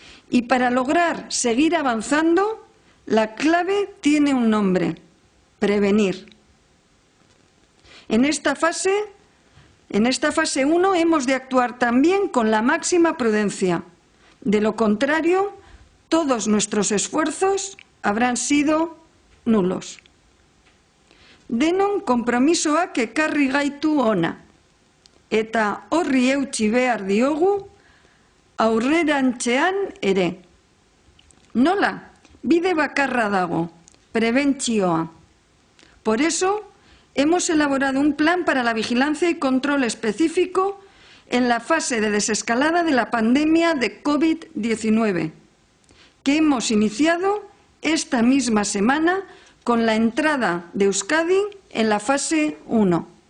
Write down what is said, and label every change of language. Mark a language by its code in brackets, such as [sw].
[es] Y para lograr seguir avanzando, la clave tiene un nombre: prevenir. En esta fase 1 hemos de actuar también con la máxima prudencia. De lo contrario, todos nuestros esfuerzos habrán sido nulos. [eu] Denon konpromisoak ekarri gaitu hona, eta horri eutsi behar diogu aurrerantzean ere. Nola, bide bakarra dago, prebentzioa. [es] Por eso, hemos elaborado un plan para la vigilancia y control específico en la fase de desescalada de la pandemia de COVID-19, que hemos iniciado esta misma semana con la entrada de Euskadi en la fase 1.